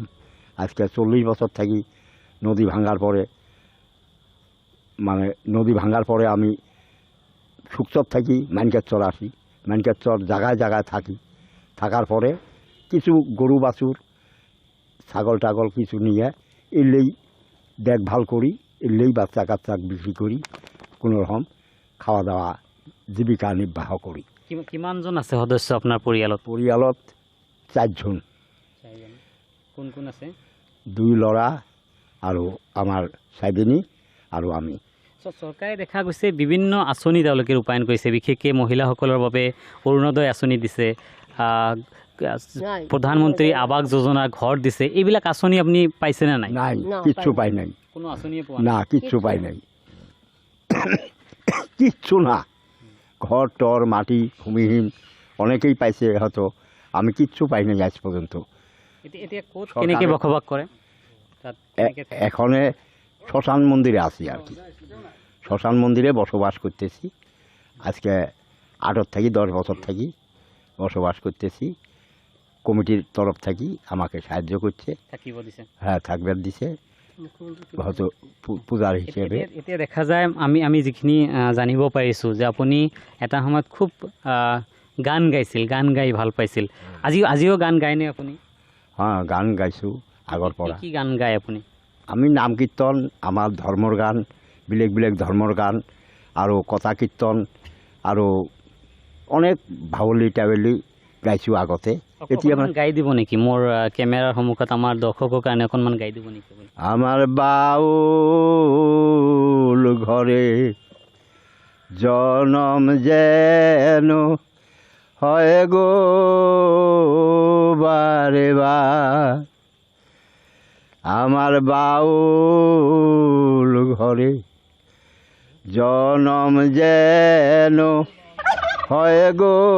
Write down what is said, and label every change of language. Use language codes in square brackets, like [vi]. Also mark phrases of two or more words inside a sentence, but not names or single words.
[bn] আজকে 40 বছর থাকি নদী ভাঙার পরে, মানে নদী ভাঙার পরে আমি সুকচর থাকি মানকাচর আসি, মানকাচর জায়গায় জায়গায় থাকি। থাকার পরে কিছু গরু বাছুর ছাগল টাগল কিছু নিয়ে এলেই দেখভাল করি, এলেই বাচ্চা কাচ্চা বিক্রি করি, কোনো রকম খাওয়া দাওয়া জীবিকা নির্বাহ করি। [as] কিমানজন আছে সদস্য আপোনাৰ পৰিয়ালত? পৰিয়ালত 4 জন। কোন কোন আছে? 2 ল'ৰা আৰু আমাৰ চাইদিনী আৰু আমি। চৰকাৰে দেখা গৈছে বিভিন্ন আঁচনি তেওঁলোকে ৰূপায়ণ কৰিছে, বিশেষকৈ মহিলাসকলৰ বাবে অৰুণোদয় আঁচনি দিছে, প্ৰধানমন্ত্ৰী আৱাস যোজনা ঘৰ দিছে। এইবিলাক আঁচনি আপুনি পাইছেনে নাই? [bn] নাই, কিচ্ছু পাই নাই। [as] কোনো আঁচনিয়ে পোৱা [bn] না, কিচ্ছু পাই নাই, কিচ্ছু না। ঘর টর মাটি ভূমিহীন অনেকেই পাইছে হয়তো, আমি কিচ্ছু পাই নাই আজ পর্যন্ত। [as] এতিয়া ক'ত কেনেকৈ বসবাস কৰে? [bn] এখনে শ্মশান মন্দিরে আছি আর কি, শ্মশান মন্দিরে বসবাস করতেছি। আজকে 8 থেকে 10 বছর থাকি বসবাস করতেছি। কমিটির তরফ থেকে আমাকে সাহায্য করছে, হ্যাঁ থাকবার দিছে হয়তো পূজার হিসেবে। [as] এতিয়া দেখা যায় আমি যিখিনি জানিব পাৰিছোঁ যে আপুনি এটা সময়ত খুব গান গাইছিল, গান গাই ভাল পাইছিল। আজিও গান গায়নে আপুনি? হ্যাঁ, গান গাইছোঁ আগৰ পৰা। কি গান গায় আপুনি? আমি নাম কীৰ্তন, আমাৰ ধৰ্মৰ গান, বেলেগ বেলেগ ধৰ্মৰ গান আৰু কথা কীৰ্তন আৰু অনেক ভাৱলী টাৱলী গাইছোঁ আগতে। এতিয়া গাই দিব নেকি মোৰ কেমেৰাৰ সন্মুখত আমাৰ দৰ্শকৰ কাৰণে অকণমান গাই দিব নেকি? [bn] আমার বাউল ঘরে জনম যেন হয় গো বারে বার, আমার বাউল ঘরে জনম যেন হয় গো